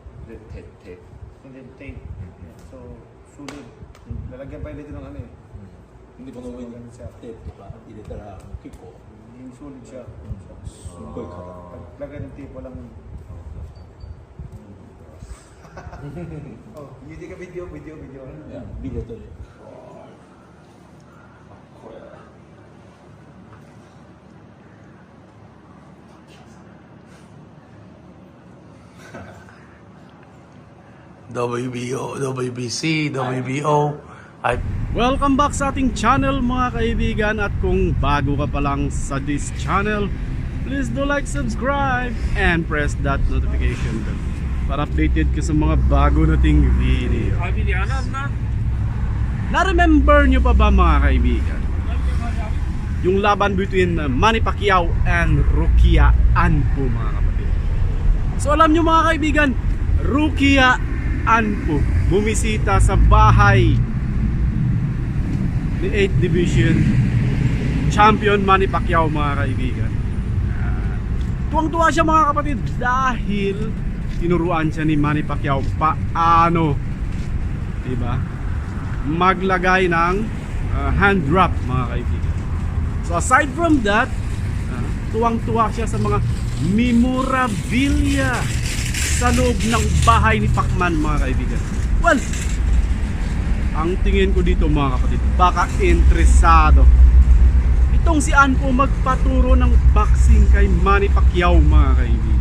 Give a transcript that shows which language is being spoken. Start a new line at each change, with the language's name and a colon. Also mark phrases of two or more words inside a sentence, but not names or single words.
English: tape. And then tape. So,
Filipino: sulit. Lalagyan pa dito ng ano eh.
Japanese: でこの上にテープとか入れたら結構
Filipino: Yung sulit siya.
Japanese: すっごい硬い。
Filipino: Lagyan ng tape, walang... oh, hindi ka video.
Japanese: いやビデオ撮る。
Filipino: WBO, WBC, WBO.
English: Welcome back
Filipino: sa ating channel mga kaibigan, at kung bago ka pa lang sa
English: this channel, please do like, subscribe, and press that notification bell
Filipino: para updated ka sa mga bago nating video. Na-remember nyo pa ba mga kaibigan yung laban between Manny Pacquiao and Rukia Anpo mga kapatid? So alam nyo mga kaibigan, Rukia Anpo bumisita sa bahay ni 8th Division Champion Manny Pacquiao mga kaibigan. Tuwang-tuwa siya mga kapatid dahil tinuruan siya ni Manny Pacquiao paano, diba, maglagay ng
English: hand drop
Filipino: mga kaibigan.
English: So aside from that,
Filipino: tuwang-tuwa siya sa mga memorabilia sa loob ng bahay ni Pacman mga kaibigan. Well, ang tingin ko dito mga kapatid, baka interesado itong si Anpo magpaturo ng boxing kay Manny Pacquiao mga kaibigan.